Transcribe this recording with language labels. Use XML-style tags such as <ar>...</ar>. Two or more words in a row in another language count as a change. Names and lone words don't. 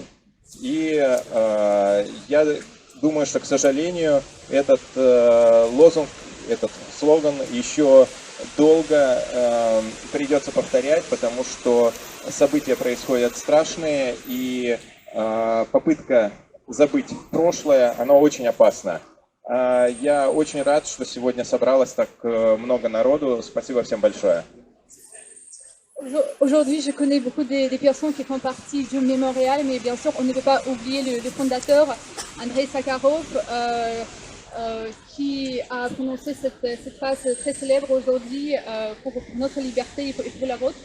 <ru>И я думаю, что, к сожалению, этот лозунг этот слоган еще долго придется повторять, потому что события происходят страшные, и попытка забыть прошлое, она очень опасна. Я очень рад, что сегодня собралось так много народу. Спасибо всем большое.</ru> <fr>Aujourd'hui, je connais beaucoup des personnes qui font partie du mémorial, mais bien sûr, on ne peut pas oublier le fondateur, Andrei Sakharov, qui a prononcé cette phrase très célèbre aujourd'hui pour notre liberté et pour la vôtre.</fr>